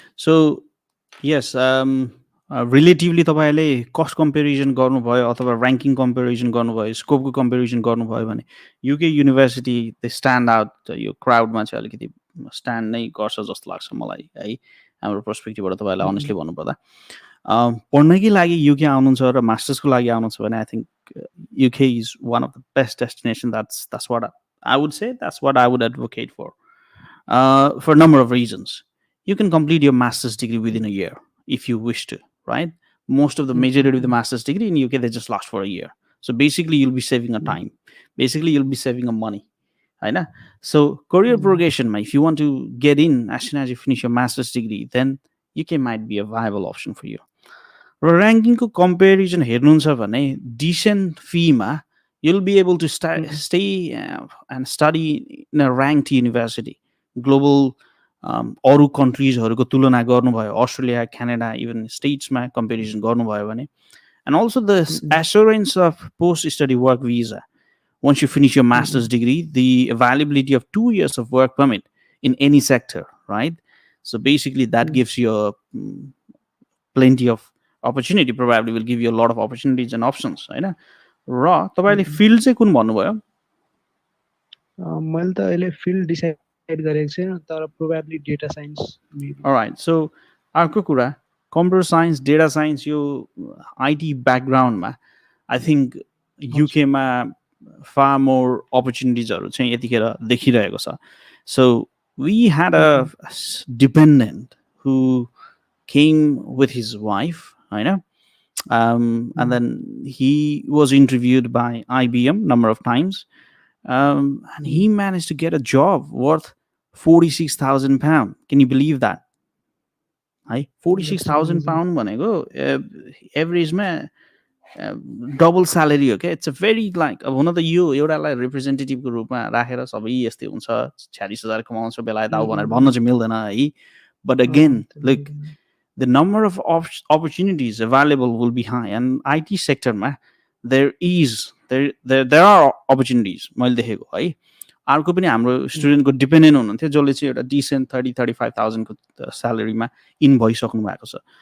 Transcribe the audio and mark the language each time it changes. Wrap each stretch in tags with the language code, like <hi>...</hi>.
<en>So yes,</en> <ne>relatively तपाईले cost comparison गर्नुभयो अथवा र्याङ्किङ कम्पेरिजन गर्नुभयो, स्कोपको कम्पेरिजन गर्नुभयो भने UK university</ne> <en>they stand out</en> <ne>यो क्राउडमा चाहिँ अलिकति स्ट्यान्ड नै गर्छ जस्तो लाग्छ मलाई है, हाम्रो पर्सपेक्टिभबाट तपाईँलाई अनेस्टली भन्नुपर्दा. पढ्नकै लागि युके आउनुहुन्छ र मास्टर्सको लागि आउनुहुन्छ भने</ne> <en>I think UK is one of the best destination. That's what I would say, that's what I would advocate for a number of reasons. You can complete your master's degree within a year if you wish to, right? Most of the majority of the master's degree in UK, they just last for a year. So basically, you'll be saving a time. Basically, you'll be saving a money. Right? So career progression, if you want to get in as soon as you finish your master's degree, then UK might be a viable option for you. Ranking comparison</en> <ne>हेर्नुहुन्छ भने</ne> <en>decent fee मा you'll be able to stay and study in a ranked university.</en> <ne>Global अरू कन्ट्रिजहरूको तुलना गर्नुभयो, Australia, Canada, even स्टेट्समा comparison गर्नुभयो भने,</ne> <en>and also the assurance of post-study work visa. Once you finish your master's degree, the availability of 2 years of work permit in any sector, right? So basically that gives you plenty of opportunity, probably will give you a lot of opportunities and options,</en> <ne>होइन? र तपाईले field चाहिँ कुन भन्नुभयो? मैले त अहिले field decide गरेको छैन, तर probably data science.</ne> <en>Alright.</en> <ne>So अर्को कुरा कम्प्युटर साइन्स, डेटा साइन्स, यो IT ब्याकग्राउन्डमा I think युकेमा</ne> <en>far more opportunities-</en> <ne>हरु चाहिँ यतिखेर देखिरहेको छ.</ne> <en>So we had a dependent who came with his wife,</en> <ne>होइन?</ne> <en>And then he was interviewed by IBM number of times, and he managed to get a job worth £46,000. Can you believe that?</en> <ne>है, £46,000 भनेको एभरेजमा double salary हो क्या.</ne> <en>it's a very like</en> <ne>अब हुन त यो एउटालाई रिप्रेजेन्टेटिभको रूपमा राखेर सबै यस्तै हुन्छ, 46,000 कमाउँछ बेलायत आऊ भनेर भन्न चाहिँ मिल्दैन है.</ne> <en>but again like the number of opportunities available will be high, and IT sector there are opportunities</en> <ne>मैले देखेको है. अर्को पनि हाम्रो स्टुडेन्टको डिपेन्डेन्ट हुनुहुन्थ्यो जसले चाहिँ एउटा डिसेन्ट 30-35,000 को स्यालेरीमा इन भइसक्नु भएको छ.</ne>